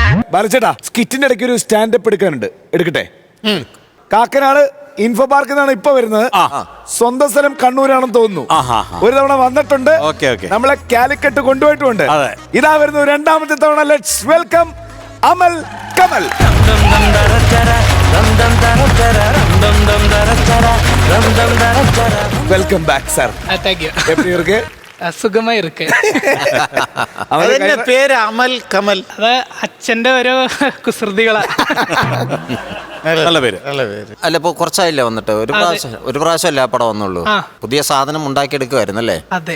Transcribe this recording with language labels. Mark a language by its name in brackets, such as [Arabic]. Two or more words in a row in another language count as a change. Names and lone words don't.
[Malayalam] ബാലച്ചേട്ടാ, സ്കിറ്റിന്റെ ഇടയ്ക്ക് ഒരു സ്റ്റാൻഡപ്പ് എടുക്കാനുണ്ട്, എടുക്കട്ടെ? കാക്കനാട് ഇൻഫോ പാർക്കിൽ നിന്നാണ് ഇപ്പൊ വരുന്നത്. സ്വന്തം സ്ഥലം കണ്ണൂരാണെന്ന് തോന്നുന്നു. ഒരു തവണ വന്നിട്ടുണ്ട്, നമ്മളെ കാലിക്കറ്റ് കൊണ്ടുപോയിട്ടുണ്ട്. ഇതാ വരുന്നു രണ്ടാമത്തെ തവണ. [English] let's welcome [Malayalam] അമൽ കമൽ. [English] welcome back sir. thank you. [Tamil] எப்படி இருக்கு? [Malayalam] സുഖമായി ഇരിക്കെ. അതിന്റെ പേര് അമൽ കമൽ. അത് അച്ഛന്റെ ഓരോ കുസൃതികളാ. നല്ല പേര്. അല്ല, ഇപ്പൊ കുറച്ചായില്ലേ വന്നിട്ട്? ഒരു പ്രാവശ്യം അല്ലേ ആ പടം വന്നുള്ളൂ. പുതിയ സാധനം ഉണ്ടാക്കിയെടുക്കുമായിരുന്നു അല്ലേ? അതെ.